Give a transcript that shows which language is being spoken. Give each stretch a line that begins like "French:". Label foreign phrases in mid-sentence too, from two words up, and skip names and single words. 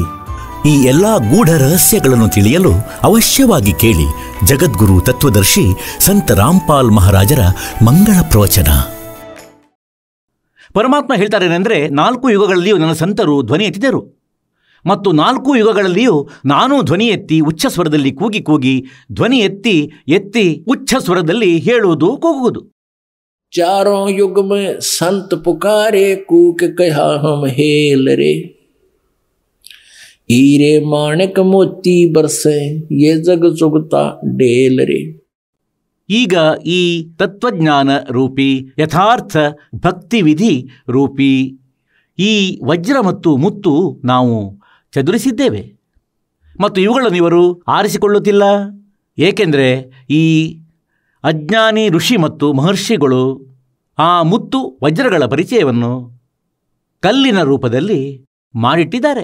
Kannada: ಈ ಎಲ್ಲಾ ಗೂಢ ರಹಸ್ಯಗಳನ್ನು ತಿಳಿಯಲು ಅವಶ್ಯವಾಗಿ ಕೇಳಿ ಜಗದ್ಗುರು ತತ್ವದರ್ಶಿ ಸಂತ ರಾಮ್ಪಾಲ್ ಮಹಾರಾಜರ ಮಂಗಳ ಪ್ರವಚನ. ಪರಮಾತ್ಮ ಹೇಳ್ತಾರೇನೆಂದರೆ, 4 ಯುಗಗಳಲ್ಲಿಯೂ ನನ್ನ ಸಂತರು ಧ್ವನಿ ಎತ್ತಿದರು ಮತ್ತು 4 ಯುಗಗಳಲ್ಲಿಯೂ ನಾನು ಧ್ವನಿ ಎತ್ತಿ ಉಚ್ಚ ಸ್ವರದಲ್ಲಿ ಕೂಗಿ ಕೂಗಿ ಧ್ವನಿ ಎತ್ತಿ ಎತ್ತಿ ಉಚ್ಚ ಸ್ವರದಲ್ಲಿ ಹೇಳುವುದು ಕೂಗುವುದು.
Hindi: चारों युग में संत पुकारे कूक कहा हम हेल रे, हीरे माणिक मोती बरसे ये जग जुगता डेल रे.
Kannada: ಈಗ ಈ ತತ್ವಜ್ಞಾನ ರೂಪಿ ಯಥಾರ್ಥ ಭಕ್ತಿ ವಿಧಿ ರೂಪಿ ಈ ವಜ್ರ ಮತ್ತು ಮುತ್ತು ನಾವು ಚದುರಿಸಿದ್ದೇವೆ ಮತ್ತು ಇವುಗಳನ್ನು ಇವರು ಆರಿಸಿಕೊಳ್ಳುತ್ತಿಲ್ಲ. ಏಕೆಂದರೆ ಈ ಅಜ್ಞಾನಿ ಋಷಿ ಮತ್ತು ಮಹರ್ಷಿಗಳು ಆ ಮುತ್ತು ವಜ್ರಗಳ ಪರಿಚಯವನ್ನು ಕಲ್ಲಿನ ರೂಪದಲ್ಲಿ ಮಾಡಿಟ್ಟಿದ್ದಾರೆ.